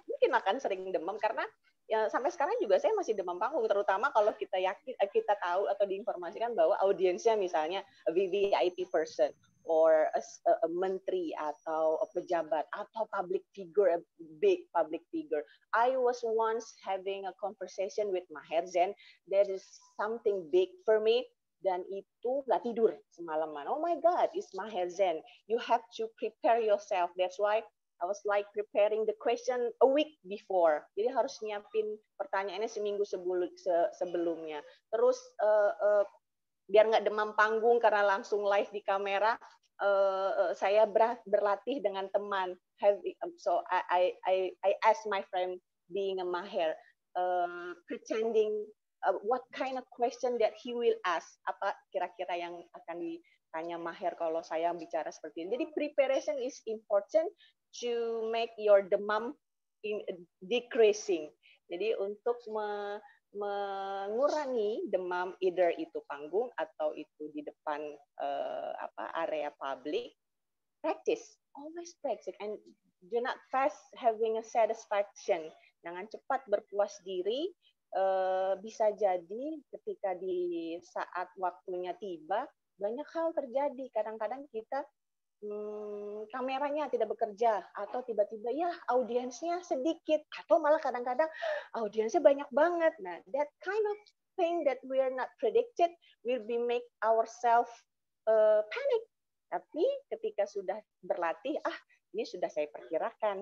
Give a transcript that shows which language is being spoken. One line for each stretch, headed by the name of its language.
Indonesian: Mungkin akan sering demam karena ya, sampai sekarang juga saya masih demam panggung, terutama kalau kita tahu atau diinformasikan bahwa audiensnya misalnya
English: a VVIP person
Indonesian: or a menteri atau a pejabat atau public figure,
English: a big public figure. I was once having a conversation with Maher Zain. That is something big for me.
Indonesian: Dan itu nggak tidur semalaman.
English: Oh my God, it's Maher Zain. You have to prepare yourself. That's why I was like preparing the question a week before.
Indonesian: Jadi harus nyiapin pertanyaannya seminggu sebelumnya. Terus biar nggak demam panggung karena langsung live di kamera, saya berlatih dengan teman.
English: So I asked my friend being a Maher, pretending what kind of question that he will ask.
Indonesian: Apa kira-kira yang akan ditanya Maher kalau saya bicara seperti ini. Jadi
English: preparation is important to make your demam decreasing.
Indonesian: Jadi untuk mengurangi demam, either itu panggung atau itu di depan area public,
English: practice, always practice, and do not fast having a satisfaction.
Indonesian: Jangan cepat berpuas diri. Bisa jadi ketika di saat waktunya tiba banyak hal terjadi. Kadang-kadang kita kameranya tidak bekerja, atau tiba-tiba ya audiensnya sedikit, atau malah kadang-kadang audiensnya banyak banget.
English: Nah, that kind of thing that we are not predicted will be make ourselves panic.
Indonesian: Tapi ketika sudah berlatih, ini sudah saya perkirakan.